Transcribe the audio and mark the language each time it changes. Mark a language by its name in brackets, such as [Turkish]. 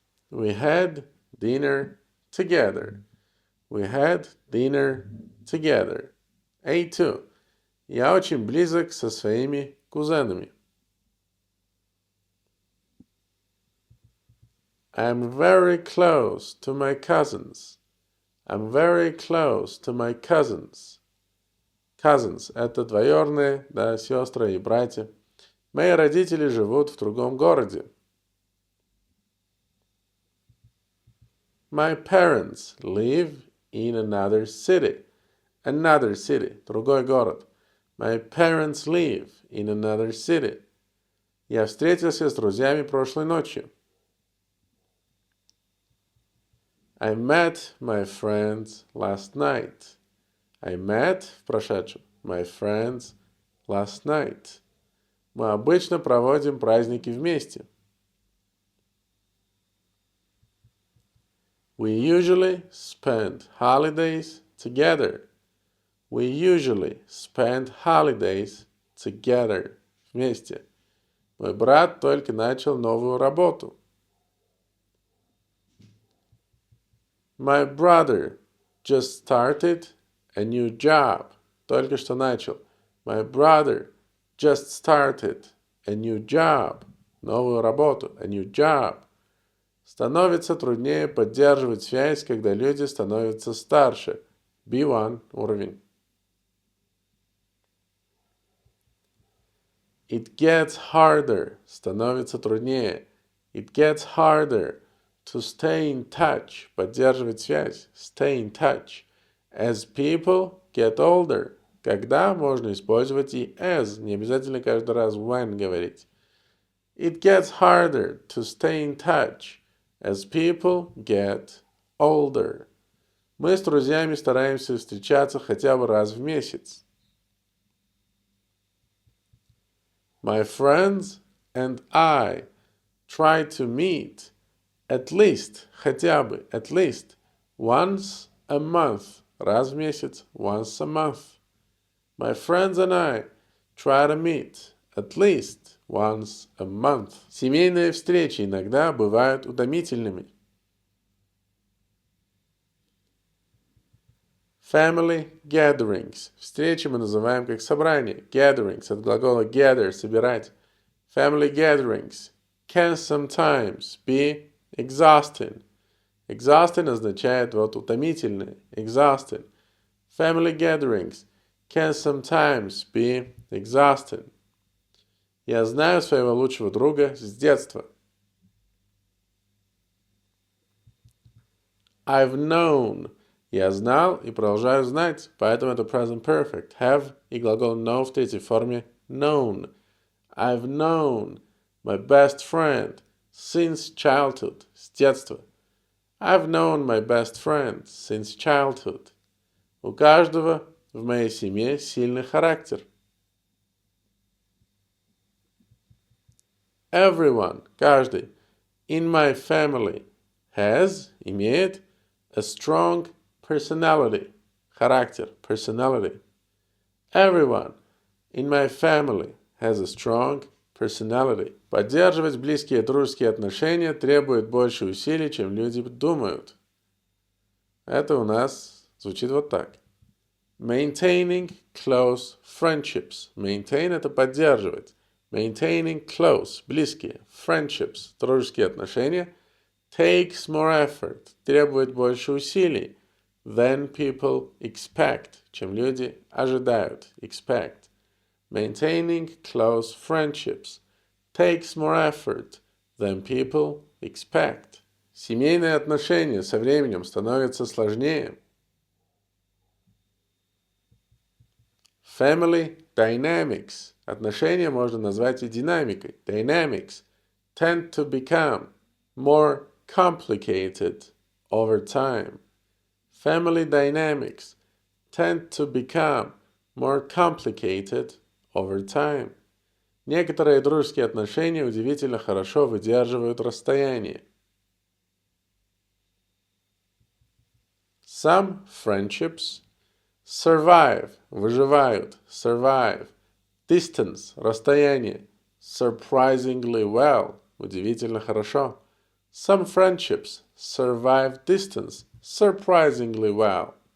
[English] We had dinner together. We had dinner together. A2. [Russian] Я очень близок со своими кузенами. [English] I'm very close to my cousins. I'm very close to my cousins. [Russian] Cousins – это двоюродные, да, сестры и братья. Мои родители живут в другом городе. [English] My parents live in another city. Another city – [Russian] другой город. [English] My parents live in another city. [Russian] Я встретился с друзьями прошлой ночью. [English] I met my friends last night. I met [Russian] в прошедшем [English] my friends last night. [Russian] Мы обычно проводим праздники вместе. [English] We usually spend holidays together. We usually spend holidays together. [Russian] Вместе. Мой брат только начал новую работу. [English] My brother just started a new job. [Russian] Только что начал. [English] My brother just started a new job. [Russian] Новую работу. [English] A new job. [Russian] Становится труднее поддерживать связь, когда люди становятся старше. B1 уровень. [English] It gets harder. [Russian] Становится труднее. [English] It gets harder to stay in touch. [Russian] Поддерживать связь. [English] Stay in touch. As people get older. [Russian] Когда можно использовать и as. Не обязательно каждый раз when говорить. [English] It gets harder to stay in touch as people get older. [Russian] Мы с друзьями стараемся встречаться хотя бы раз в месяц. [English] My friends and I try to meet at least, [Russian] хотя бы, [English] at least, once a month. [Russian] Раз в месяц, [English] once a month. My friends and I try to meet at least once a month. [Russian] Семейные встречи иногда бывают утомительными. [English] Family gatherings. [Russian] Встречи мы называем как собрание. Gatherings от глагола gather – собирать. [English] Family gatherings can sometimes be exhausting. [Russian] Exhausting означает вот утомительное. [English] Exhausting. Family gatherings can sometimes be exhausting. [Russian] Я знаю своего лучшего друга с детства. [English] I've known. [Russian] Я знал и продолжаю знать, поэтому это present perfect. Have и глагол know в третьей форме known. [English] I've known my best friend since childhood. [Russian] С детства. [English] I've known my best friend since childhood. [Russian] У каждого в моей семье сильный характер. [English] Everyone, каждый, in my family has, имеет, a strong personality, характер, personality. Everyone in my family has a strong personality. [Russian] Поддерживать близкие дружеские отношения требует больше усилий, чем люди думают. Это у нас звучит вот так. [English] Maintaining close friendships. [Russian] Maintain – это поддерживать. [English] Maintaining close – близкие. [Russian] Friendships – дружеские отношения. [English] Takes more effort – [Russian] требует больше усилий. [English] Than people expect – [Russian] чем люди ожидают. [English] Expect. Maintaining close friendships takes more effort than people expect. [Russian] Семейные отношения со временем становятся сложнее. [English] Family dynamics. [Russian] Отношения можно назвать и динамикой. [English] Dynamics tend to become more complicated over time. Family dynamics tend to become more complicated over time. [Russian] Некоторые дружеские отношения удивительно хорошо выдерживают расстояние. [English] Some friendships survive, выживают, survive. Distance, расстояние, surprisingly well, [Russian] удивительно хорошо. [English] Some friendships survive distance, surprisingly well.